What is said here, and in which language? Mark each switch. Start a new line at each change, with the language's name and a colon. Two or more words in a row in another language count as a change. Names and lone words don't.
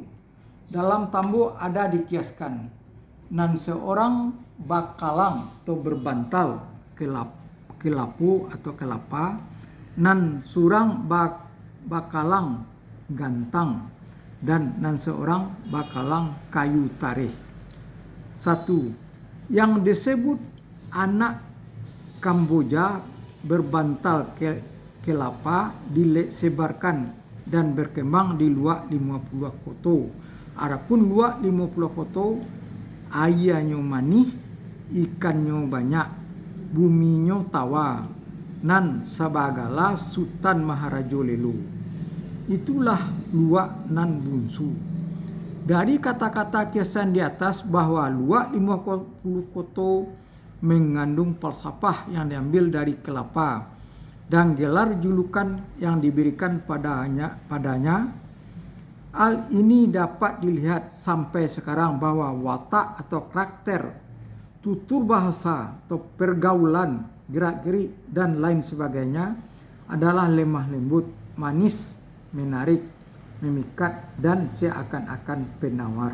Indonesian: Dalam tambo ada dikiaskan nan seorang bakalang atau berbantal kelapu atau kelapa,
Minangkabau: nan surang bakalang gantang,
Indonesian: dan seorang bakalang kayu tarih. 1. Yang disebut anak Kamboja berbantal kelapa disebarkan dan berkembang di luak 50 koto. Adapun luak 50 koto airnya manis, ikannya banyak, buminya tawa,
Minangkabau: nan sabagala
Indonesian: Sultan Maharaja Lelo. Itulah luak nan bungsu. Dari kata-kata kiasan di atas bahwa luak 50 koto mengandung falsafah yang diambil dari kelapa dan gelar julukan yang diberikan padanya. Hal ini dapat dilihat sampai sekarang bahwa watak atau karakter, tutur bahasa atau pergaulan, gerak-gerik dan lain sebagainya adalah lemah lembut, manis, menarik, memikat, dan seakan-akan penawar.